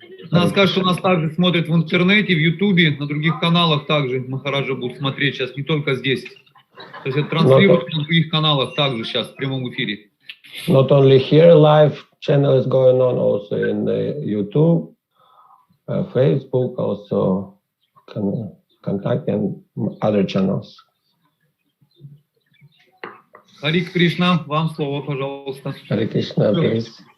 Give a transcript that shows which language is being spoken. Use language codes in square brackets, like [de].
[ru] Надо сказать, что нас также смотрят в интернете, в Ютубе, на других каналах также Махараджа будут смотреть сейчас, не только здесь. То есть это транслируется на других каналах также сейчас в прямом эфире. [en] Not only here, live channel is going on, also in YouTube, Facebook, also contact and other channels. [ru] Хари Кришна, вам слово, пожалуйста. [en] Хари Кришна, please.